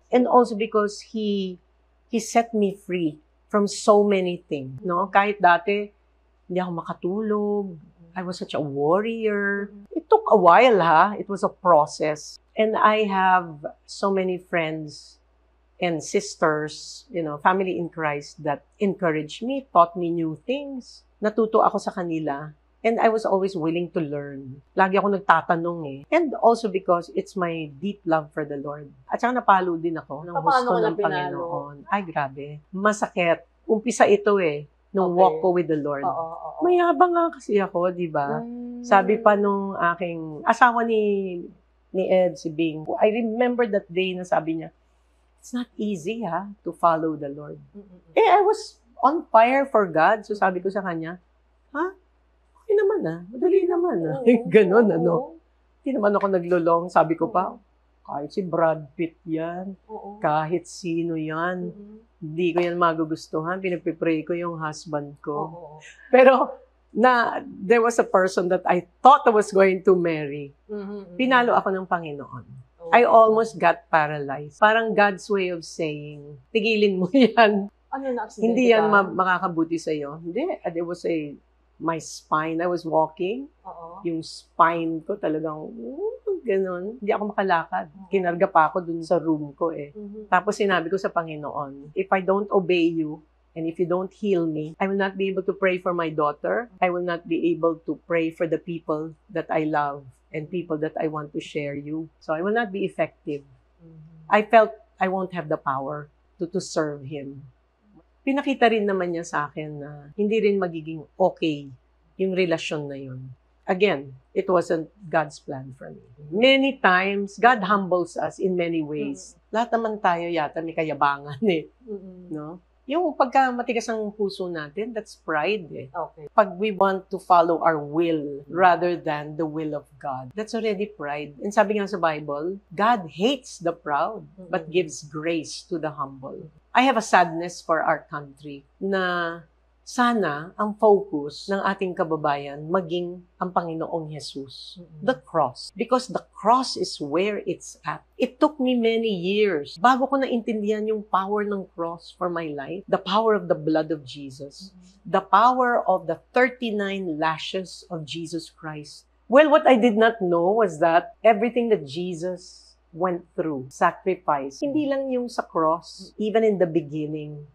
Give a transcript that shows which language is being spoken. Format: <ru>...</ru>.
<en>And also because He set me free from so many things, no?</en> <tl>Kahit dati, hindi ako makatulog.</tl> <en>I was such a warrior. It took a while, It was a process. And I have so many friends and sisters, family in Christ that encouraged me, taught me new things.</en> <tl>Natuto ako sa kanila.</tl> <en>And I was always willing to learn.</en> <tl>Lagi ako nagtatanong eh.</tl> <en>And also because it's my deep love for the Lord.</en> <tl>At saka napalo din ako ng gusto ng Panginoon. Ay, grabe. Masakit. Umpisa ito nung walk ko</tl> <en>with the Lord.</en> <tl>Mayabang nga kasi ako, di ba? Sabi pa nung aking asawa ni Ed, si Bing,</tl> <en>I remember that day</en> <tl>na sabi niya,</tl> <en>it's not easy to follow the Lord. I was on fire for God.</en> <tl>So sabi ko sa kanya, okay naman madali naman Ganon, Hindi naman ako naglolong. Sabi ko pa, kahit si Brad Pitt yan, kahit sino yan, hindi ko yan magugustuhan. Pinagpipray ko yung husband ko.</tl> <en>Pero, there was a person that I thought I was going to marry.</en> <tl>Pinalo ako ng Panginoon.</tl> <en>I almost got paralyzed.</en> <tl>Parang</tl> <en>God's way of saying,</en> <tl>tigilin mo yan. Hindi yan makakabuti sa'yo.</tl> <en>Hindi. There was my spine. I was walking.</en> <tl>Yung spine ko talagang, ganon. Hindi ako makalakad. Kinarga pa ako dun sa room ko Tapos sinabi ko sa Panginoon,</tl> <en>if I don't obey you, and if you don't heal me, I will not be able to pray for my daughter. I will not be able to pray for the people that I love and people that I want to share you. So I will not be effective. I felt I won't have the power to serve Him.</en> <tl>Pinakita rin naman niya sa akin na hindi rin magiging okay yung relasyon na yun.</tl> <en>Again, it wasn't God's plan for me. Many times, God humbles us in many ways.</en> <tl>Lahat naman tayo yata may kayabangan no? Yung pagka matigas ang puso natin,</tl> <en>that's pride Okay. Pag we want to follow our will rather than the will of God, that's already pride. And</en> <tl>sabi nga sa</tl> <en>Bible, God hates the proud, but gives grace to the humble. I have a sadness for our country na</en> <tl>sana ang focus ng ating kababayan maging ang Panginoong Jesus.</tl> <en>The cross. Because the cross is where it's at. It took me many years</en> <tl>bago ko naintindihan yung</tl> <en>power ng cross for my life. The power of the blood of Jesus. The power of the 39 lashes of Jesus Christ. Well, what I did not know was that everything that Jesus went through, sacrifice,</en> <tl>hindi lang yung sa</tl> <en>cross, even in the beginning.</en>